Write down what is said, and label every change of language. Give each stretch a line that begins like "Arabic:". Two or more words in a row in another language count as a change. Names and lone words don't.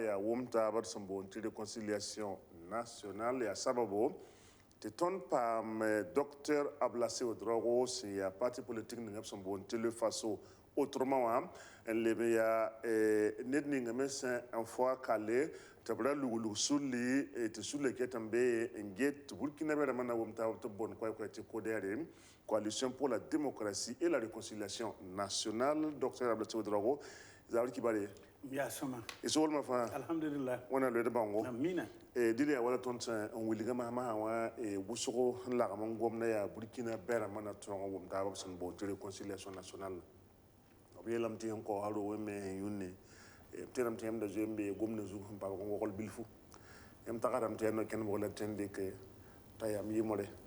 Mossi: yaa wʋm taaba d sẽn boond tɩ
French: réconciliation nationale
Mossi: yaa sababo tɩ tõnd paam docteur Ablassé Ouedraogo sẽn yaa
French: parti politique
Mossi: ninga b sẽn boond tɩ le faso autrement wã n leb n yaa ned ninga me sẽn n fo a kale tɩ b ra luglug sũrli tɩ sũrla ket n be n get tɩ burkina bɛ rãmbã na wʋm taab tɩ b bõnd koɛɛkoɛ tɩ kodɛɛre coalition pour la démocratie et la réconciliation nationale docteur Ablassé Ouedraogo zabr kibare ya sõma y soolmã fãa alhamdulillah wẽna loed bãngo amina dɩd yaa wala tõnd sẽn n wilga masã wã wʋsgo n lagm n gomda yaa burkina bɛ rãmbã na tõog n wʋm taab b sẽn boond tɩ
French: réconciliation nationale
Mossi: b yeelame tɩ sẽn kaoosã roo wẽ me sẽn yũnne tɩ yãmb tɩ yãmb da zoe n bee gomda zug sẽn pabg n wogl bilfu yãmb tagsdame tɩ yaa no-kẽnebg la tõnd dɩk t'a yam yɩmre